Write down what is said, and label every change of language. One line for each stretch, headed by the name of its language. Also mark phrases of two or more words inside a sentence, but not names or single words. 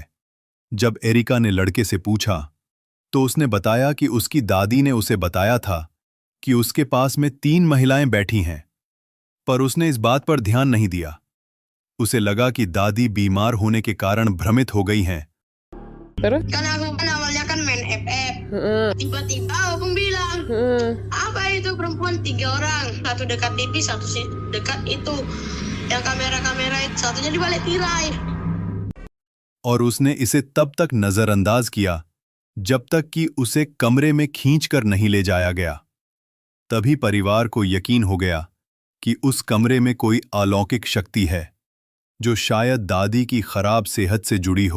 Hindi: जब एरिका ने लड़के से पूछा तो उसने बताया कि उसकी दादी ने उसे बताया था कि उसके पास में 3 महिलाएं बैठी हैं, पर उसने इस बात पर ध्यान नहीं दिया। उसे लगा कि दादी बीमार होने के कारण भ्रमित हो गई हैं।
Indonesian: Terus? Kan aku kan awalnya kan main FF. Tiba-tiba abang bilang, apa itu perempuan 3 orang, satu dekat TV, satu dekat itu, yang kamera-kamera itu, satunya di balik tirai.
Hindi: और उसने इसे तब तक नजरअंदाज किया जब तक कि उसे कमरे में खींचकर नहीं ले जाया गया। तभी परिवार को यकीन हो गया कि उस कमरे में कोई अलौकिक शक्ति है, जो शायद दादी की खराब सेहत से जुड़ी हो।